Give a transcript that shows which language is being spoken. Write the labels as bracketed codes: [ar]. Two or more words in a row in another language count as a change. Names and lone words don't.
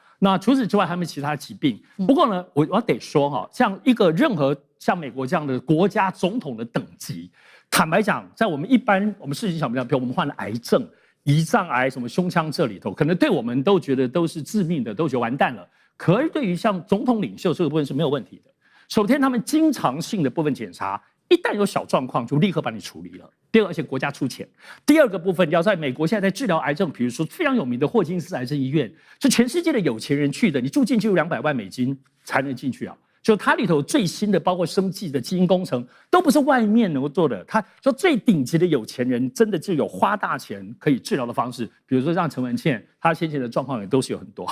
[zh] 那除此之外還有沒有其他疾病？不過呢，我得說哈，像一個任何像美國這樣的國家總統的等級，坦白講，在我們事情想不想，比如我們患了癌症、胰臟癌、什麼胸腔這裡頭，可能對我們都覺得都是致命的，都覺得完蛋了。可是对於像總統領袖這個部分是沒有問題的。首先，他們經常性的部分檢查，一旦有小狀況就立刻把你處理了。第二，而且國家出錢。第二個部分，要在美國現在在治療癌症，比如說非常有名的霍金斯癌症醫院，是全世界的有錢人去的，你住進去有200萬美金才能進去啊。就它裡頭最新的，包括生技的基因工程，都不是外面能夠做的。他說最頂級的有錢人，真的就有花大錢可以治療的方式，比如說像陳文茜，他先前的狀況也都是有很多。